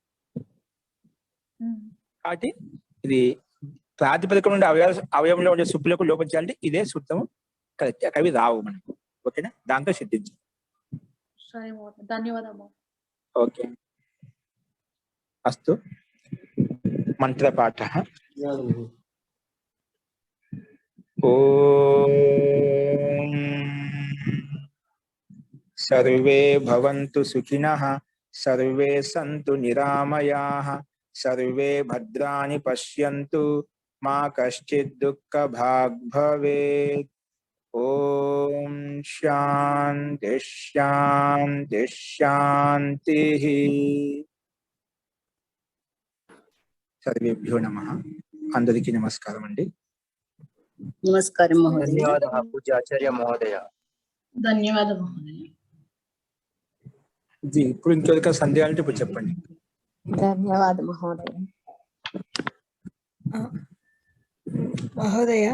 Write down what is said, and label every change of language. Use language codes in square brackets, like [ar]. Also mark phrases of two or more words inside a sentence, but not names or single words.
[te] కాబట్టి ఇది ప్రాతిపదికం ఉండే అవయవంలో ఉండే సుప్పులకు లోపం చేయాలంటే ఇదే సూత్రము కరెక్ట్. అవి రావు మనకు. ఓకేనా? దాంతో సిద్ధించాలి. ధన్యవాదాలు. ఓకే. [sa] अस्तु मंत्रपाठः ॐ सर्वे भवन्तु सुखिनः सर्वे सन्तु निरामयाः सर्वे भद्राणि पश्यन्तु मा कश्चित् दुःखभाग् भवेत् ॐ शान्ति शान्ति शान्तिः सर्वेभ्यो नमः [te] అందరికీ నమస్కారం అండి నమస్కారం మహోదయ. [sa] ధన్యవాదాः పూజ్యాచార్య మహోదయ. [te] ధన్యవాదాలు మహోదయ. జీ ఇప్పుడు ఇంకెవరికైనా సందేహాలు ఉంటే ఇప్పుడు చెప్పండి. ధన్యవాదాలు మహోదయ. మహోదయ